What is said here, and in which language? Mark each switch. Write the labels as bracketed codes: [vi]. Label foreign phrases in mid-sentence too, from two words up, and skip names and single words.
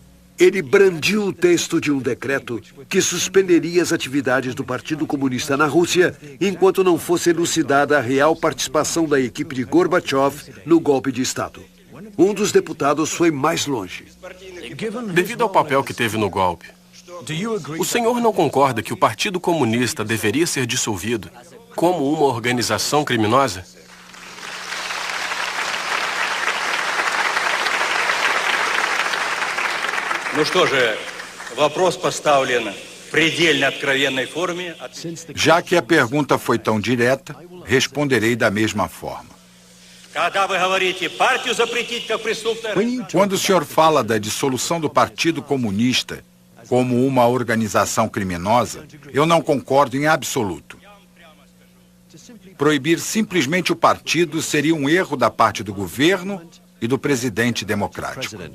[pt] Ele brandiu o texto de um decreto que suspenderia as atividades do Partido Comunista na Rússia enquanto não fosse elucidada a real participação da equipe de Gorbachev no golpe de Estado. Um dos deputados foi mais longe. Devido ao papel que teve no golpe, o senhor não concorda que o Partido Comunista deveria ser dissolvido como uma organização criminosa? [ru] Ну что же, вопрос поставлен в предельно откровенной форме. [pt] Já que a pergunta foi tão direta, responderei da mesma forma. [ru] Когда вы говорите партию запретить как преступное... [pt] Quando o senhor fala da dissolução do Partido Comunista como uma organização criminosa, eu não concordo em absoluto. Proibir simplesmente o partido seria um erro da parte do governo e do presidente democrático.